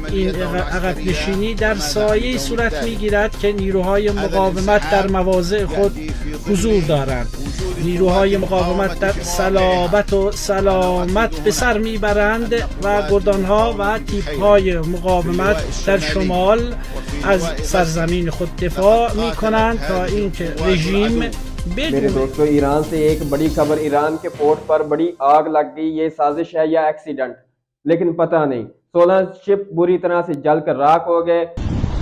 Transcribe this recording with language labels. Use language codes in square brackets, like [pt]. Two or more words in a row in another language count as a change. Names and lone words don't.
[fa] این عقب نشینی در سایه صورت می گیرد که نیروهای مقاومت در مواضع خود حضور دارند. نیروهای مقاومت در صلابت و سلامت به سر می برند و گردانها و تیپهای مقاومت در شمال از سرزمین خود دفاع می کنند تا اینکه رژیم [ur] میرے دوستو ایران سے ایک بڑی خبر. ایران کے پورٹ پر بڑی آگ لگ گئی. یہ سازش ہے یا ایکسیڈنٹ لیکن پتہ نہیں. 16 شپ بری طرح سے جل کر راکھ ہو گئے.